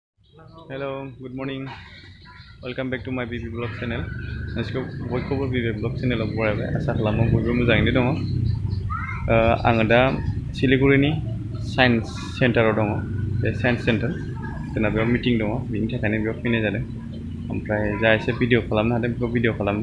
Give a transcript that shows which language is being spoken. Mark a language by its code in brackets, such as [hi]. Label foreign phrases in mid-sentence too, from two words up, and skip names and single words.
[en] Hello, good morning. Welcome back to my BB Vlog channel. [brx] Nasiku बयखौबो BB Vlog channel आव बरायबाय आसा खालामो बयबो मोजाङैनो दङ। आङो दा सिलिगुरिनि साइन्स सेन्टाराव दङ। बे साइन्स सेन्टार जोंना बेयाव मिटिं दङ बेनि थाखायनो बेयाव फैनाय जादों। ओमफ्राय जा एसे भिडिअ खालामनो हादों बेखौ भिडिअ खालामदों।